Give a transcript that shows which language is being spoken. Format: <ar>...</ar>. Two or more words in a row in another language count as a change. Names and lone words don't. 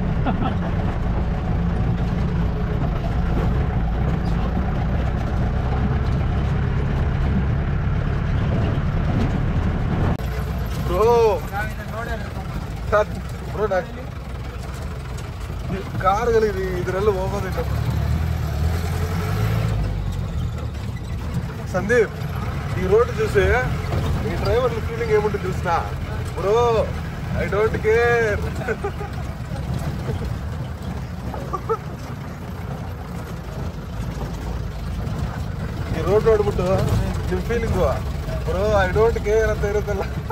<kn>ಬ್ರೋ ಕಾರ್ಗಳಿದೆ ಇದರೆಲ್ಲ ಹೋಗೋದಿಲ್ಲ.</kn> <te>సందీప్ ఈ రోడ్డు చూసి ఈ</te> <en>driver feeling</en> <te>ఏముంటుంది చూసినా,</te> <en>bro I don't care.</en> <kn>ಈ ರೋಡ್ ನೋಡ್ಬಿಟ್ಟು ನಿಮ್ಮ ಫೀಲಿಂಗ್</kn> <en>bro I don't care</en> <kn>ಅಂತ ಇರುತ್ತಲ್ಲ.</kn>